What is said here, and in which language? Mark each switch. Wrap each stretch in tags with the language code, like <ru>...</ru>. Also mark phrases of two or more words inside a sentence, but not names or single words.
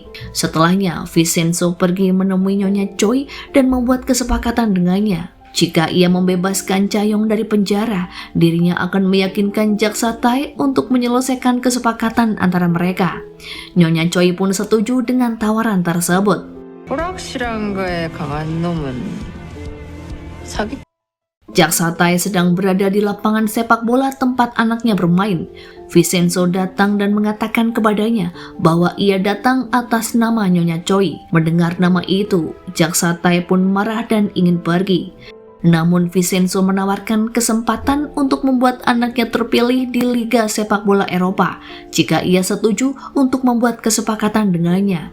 <id>Setelahnya, Vincenzo pergi menemui Nyonya Choi dan membuat kesepakatan dengannya. Jika ia membebaskan Cha-yong dari penjara, dirinya akan meyakinkan jaksa Tae untuk menyelesaikan kesepakatan antara mereka. Nyonya Choi pun setuju dengan tawaran tersebut.</id> <ko>불확실한 거에 강한 놈은 사기.</ko> <id>Jaksa Tae sedang berada di lapangan sepak bola tempat anaknya bermain. Vincenzo datang dan mengatakan kepadanya bahwa ia datang atas nama Nyonya Choi. Mendengar nama itu, Jaksa Tae pun marah dan ingin pergi. Namun Vincenzo menawarkan kesempatan untuk membuat anaknya terpilih di Liga Sepak Bola Eropa jika ia setuju untuk membuat kesepakatan dengannya.</id>